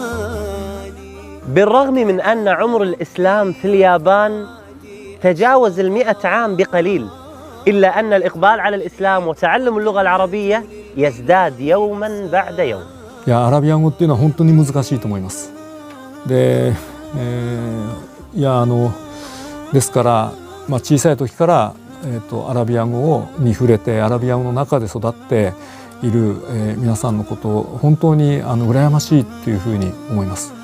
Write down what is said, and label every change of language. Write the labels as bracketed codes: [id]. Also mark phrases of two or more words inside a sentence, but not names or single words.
[ar] بالرغم من أن عمر الإسلام في اليابان تجاوز 100 عام بقليل، إلا أن الإقبال على الإسلام وتعلم اللغة العربية يزداد يوما بعد يوم. [ja] いや、アラビア語っていうのは本当に難しいと思います。で、ですから、小さい時から、アラビア語に触れてアラビア語の中で育っている、皆さんのことを本当に羨ましいっていうふうに思います。